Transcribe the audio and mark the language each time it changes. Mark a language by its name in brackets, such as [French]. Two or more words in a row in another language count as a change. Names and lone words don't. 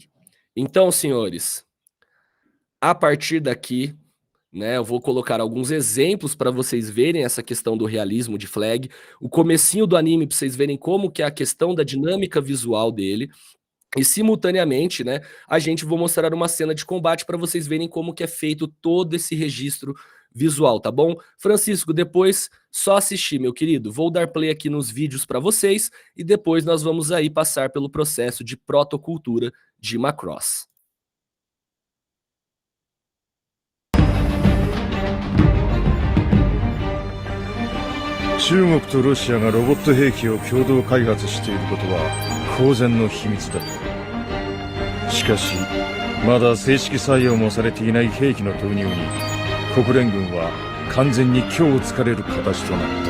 [Portuguese] Então, senhores, a partir daqui, né, eu vou colocar alguns exemplos para vocês verem essa questão do realismo de Flag, o comecinho do anime para vocês verem como que é a questão da dinâmica visual dele, e simultaneamente, né, a gente vou mostrar uma cena de combate para vocês verem como que é feito todo esse registro visual, tá bom? Francisco, depois só assistir, meu querido. Vou dar play aqui nos vídeos para vocês e depois nós vamos aí passar pelo processo de protocultura de Macross. [Japanese] Chinaとロシアがロボット兵器を共同開発していることは公然の秘密だ。しかし、まだ正式採用もされていない兵器の投入に国連軍は完全に虚をつかれる形となった。